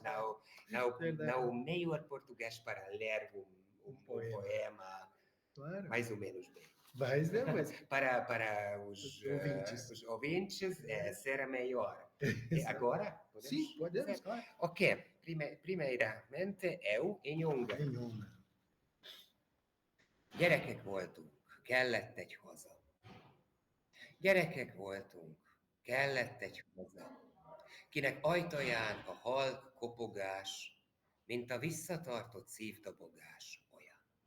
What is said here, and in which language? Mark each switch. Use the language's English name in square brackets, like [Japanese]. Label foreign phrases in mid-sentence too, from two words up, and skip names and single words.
[Portuguese] Não o melhor português para ler um poema claro. mais ou menos bem. Mas para os ouvintes será melhor. Agora? Podemos? Sim, podemos, claro. Ok, primeiramente eu em húngaro. Em húngaro. [Hungarian] Gyerekek voltunk, kellett egy haza. Gyerekek voltunk, kellett egy haza, kinek ajtaján a halk kopogás, mint a visszatartott szívdobogás olyan.